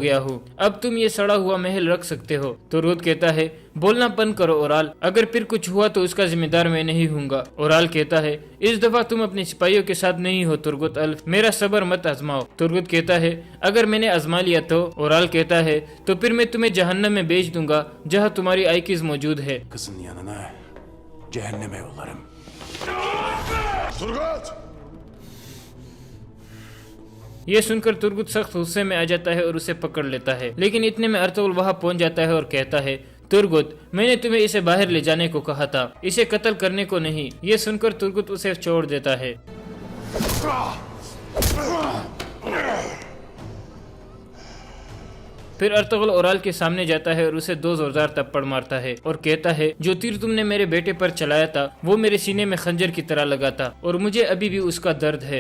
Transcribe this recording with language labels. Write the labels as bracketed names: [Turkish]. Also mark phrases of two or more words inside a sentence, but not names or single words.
[Hindi] अब तुम ये सड़ा हुआ महल रख सकते हो। तुर्गुत कहता है बोलना बंद करो ओराल, अगर फिर कुछ हुआ तो उसका जिम्मेदार मैं नहीं हूँगा। ओराल कहता है इस दफा तुम अपने सिपाहियों के साथ नहीं हो तुर्गुत अल्फ, मेरा सब्र मत आजमाओ। तुर्गुत कहता है अगर मैंने आजमा लिया तो? ओराल कहता है तो फिर मैं तुम्हें जहन्नम में भेज दूंगा जहाँ तुम्हारी आइकिज मौजूद है। [Turkish] Kızın yanına cehenneme yollarım. Turgut! [Hindi] ये सुनकर तुर्गुत सख्त गुस्से में आ जाता है और उसे पकड़ लेता है, लेकिन इतने में अर्तुगरुल वहां पहुंच जाता है और कहता है तुर्गुत मैंने तुम्हें इसे बाहर ले जाने को कहा था, इसे कत्ल करने को नहीं। ये सुनकर तुर्गुत उसे छोड़ देता है। फिर अर्तुगरुल ओराल के सामने जाता है और उसे 2 जोरदार थप्पड़ मारता है और कहता है जो तीर तुमने मेरे बेटे पर चलाया था वो मेरे सीने में खंजर की तरह लगा था और मुझे अभी भी उसका दर्द है।